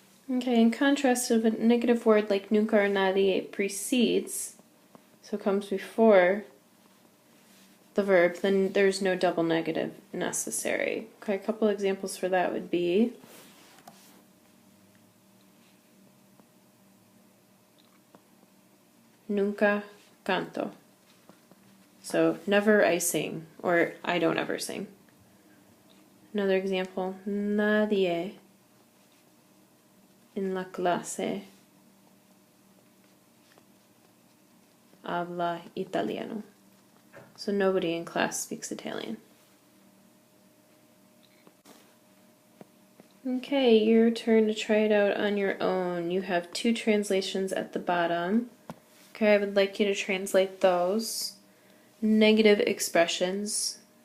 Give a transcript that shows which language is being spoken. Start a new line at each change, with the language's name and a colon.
English: Okay, in contrast, if a negative word like nunca or nadie precedes, so comes before the verb, then there's no double negative necessary. Okay, a couple examples for that would be
Spanish: nunca canto.
English: So never I sing, or I don't ever sing. Another example,
Spanish: nadie en la clase habla italiano.
English: So nobody in class speaks Italian. Okay, your turn to try it out on your own. You have two translations at the bottom. Okay, I would like you to translate those. Negative expressions.